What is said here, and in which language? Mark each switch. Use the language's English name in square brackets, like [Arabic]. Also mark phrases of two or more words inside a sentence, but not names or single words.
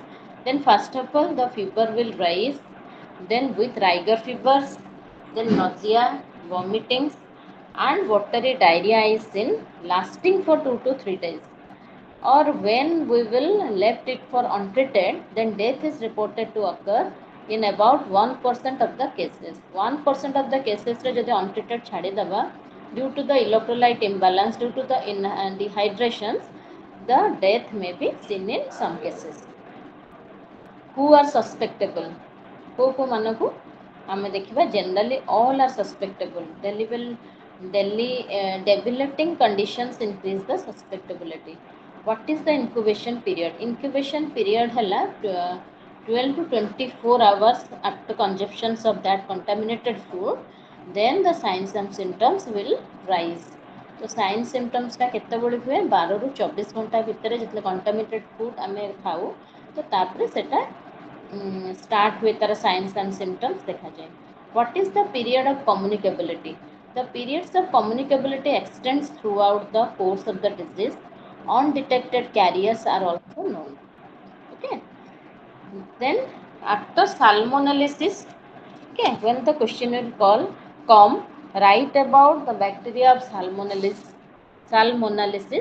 [English] Then first of all the fever will rise, then with rigor fevers, then nausea, vomitings, and watery diarrhea is seen lasting for 2 to 3 days. Or when we will left it for untreated, then death is reported to occur in about 1% of the cases. 1% of the cases [Odia] ରେ ଯଦି [English] untreated [Odia] ଛାଡ଼ି ଦବା [English] due to the electrolyte imbalance, due to the dehydration, the death may be seen in some cases. Who are susceptible? [Odia] କୋ ମାନଙ୍କୁ ଆମେ ଦେଖିବା [English] generally all are susceptible. Debilitating conditions increase the susceptibility. What is the incubation period? Incubation period hella 12 to 24 hours after consumption of that contaminated food, then the signs and symptoms will rise. [Odia] ତ [English] sign symptoms [Odia] କେତେବେଳେ ହୁଏ 12 ରୁ 24 ଘଣ୍ଟା ଭିତର ଯେତେବେଳେ [English] contaminated food [Odia] ଆମେ ଖାଉ ତ ତାପରେ ସେଟା ଷ୍ଟାର୍ଟ ହୁଏ ତାର [English] signs and symptoms [Odia] ଦେଖା ଯାଏ. [English] What is the period of communicability? The periods of communicability extends throughout the course of the disease. Undetected carriers are also known. Okay. Then after salmonellosis, okay, when the question will come, write about the bacteria of salmonellosis.